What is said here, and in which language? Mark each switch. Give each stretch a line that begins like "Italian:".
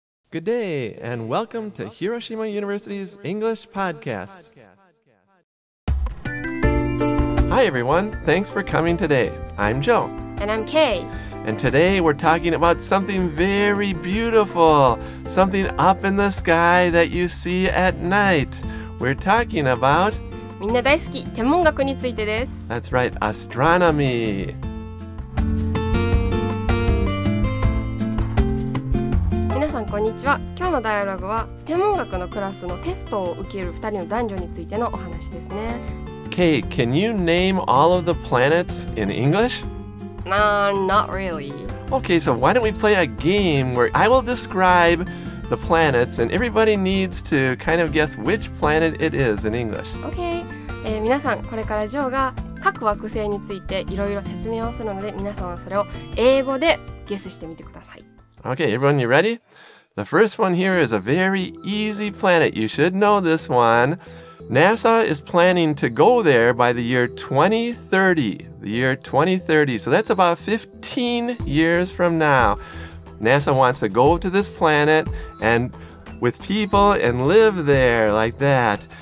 English: Good day, and welcome to Hiroshima University's English Podcast. Hi, everyone. Thanks for coming today. I'm Joe. And I'm Kay. And today we're talking about something very beautiful, something up in the sky that you see at night. We're talking about...
Japanese: みんな大好き、天文学についてです。
English: That's right, astronomy.
Japanese: 皆さんこんにちは。今日のダイアログは天文学のクラスのテストを受ける2人の男女についてのお話ですね。
English: Kay, can you name all of the planets in English? Not really. Okay, so why don't we play a game where I will describe the planets and everybody needs to kind of guess which planet it is in English. Okay.
Japanese: 皆さんこれからジョーが各惑星についていろいろ説明をするので皆さんはそれを英語でゲスしてみてください。
English: Okay, everyone, you ready? The first one here is a very easy planet. You should know this one. NASA is planning to go there by the year 2030. The year 2030. So that's about 15 years from now. NASA wants to go to this planet and with people and live there like that.